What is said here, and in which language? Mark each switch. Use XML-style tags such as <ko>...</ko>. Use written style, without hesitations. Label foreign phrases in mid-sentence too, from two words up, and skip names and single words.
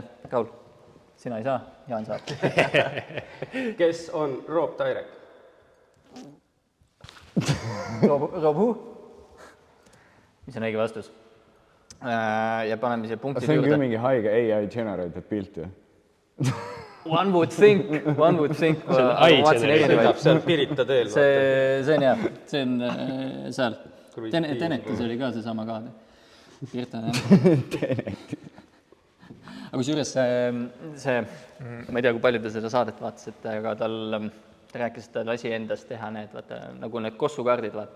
<et>Raul, sina ei saa, Jaan saab. Kes on Rob Tyrek?</et> <en>Rob who?</en> <et>Mis on õige vastus? Ja paneme siia punktid juurde. See on küll juurde. mingi haige</et> <en>AI generated</en> <et>pilt ju.</et> <en>One would think.</en> <et>Seal Pirita teel. See on jah, see on seal. Tenetis oli ka seesama kaade. Pirta, jah. aga kusjuures see, ma ei tea, kui palju te seda saadet vaatasite, aga ta rääkis, et ta lasi endast teha need, vaata, nagu need kossukaardid, vaata.</et>